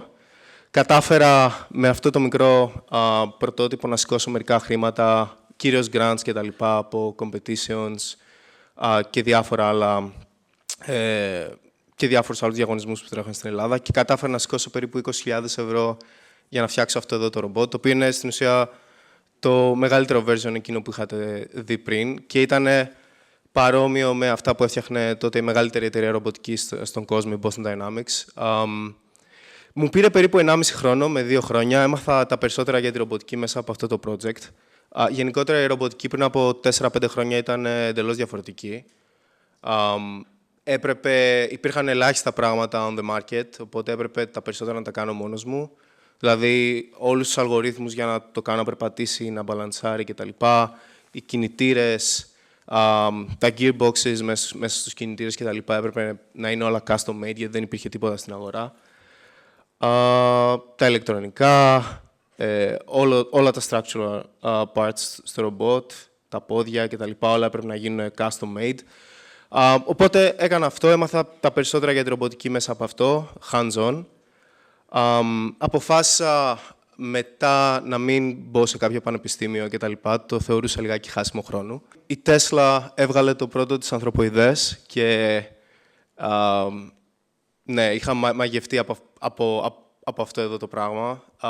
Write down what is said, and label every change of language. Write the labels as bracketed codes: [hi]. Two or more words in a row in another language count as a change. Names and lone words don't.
[el] Κατάφερα με αυτό το μικρό πρωτότυπο να σηκώσω μερικά χρήματα, κυρίως grants και τα λοιπά, από competitions και διάφορα άλλα και διάφορους άλλους διαγωνισμούς που τρέχουν στην Ελλάδα και κατάφερα να σηκώσω περίπου 20.000 ευρώ για να φτιάξω αυτό εδώ το ρομπότ, το οποίο είναι στην ουσία το μεγαλύτερο version εκείνο που είχατε δει πριν και ήταν παρόμοιο με αυτά που έφτιαχνε τότε η μεγαλύτερη εταιρεία ρομποτικής στον κόσμο, η Boston Dynamics. Μου πήρε περίπου 1,5 χρόνο με 2 χρόνια. Έμαθα τα περισσότερα για τη ρομποτική μέσα από αυτό το project. Γενικότερα η ρομποτική πριν από 4-5 χρόνια ήταν εντελώς διαφορετική. Υπήρχαν ελάχιστα πράγματα [en] on the market, [el] οπότε έπρεπε τα περισσότερα να τα κάνω μόνος μου. Δηλαδή, όλους τους αλγορίθμους για να το κάνω να περπατήσει, να μπαλανσάρει κτλ. Οι κινητήρες, τα gearboxes μέσα στους κινητήρες κτλ. Έπρεπε να είναι όλα [en] custom made, [el] γιατί δεν υπήρχε τίποτα στην αγορά. Τα ηλεκτρονικά, όλα τα [en] structural parts [el] στο ρομπότ, τα πόδια κτλ. Όλα έπρεπε να γίνουν [en] custom made. [el] Οπότε έκανα αυτό, έμαθα τα περισσότερα για τη ρομποτική μέσα από αυτό, hands-on. Αποφάσισα μετά να μην μπω σε κάποιο πανεπιστήμιο κτλ. Το θεωρούσα λιγάκι χάσιμο χρόνου. Η Tesla έβγαλε το πρώτο της ανθρωποειδές και ναι, είχα μαγευτεί από αυτό εδώ το πράγμα.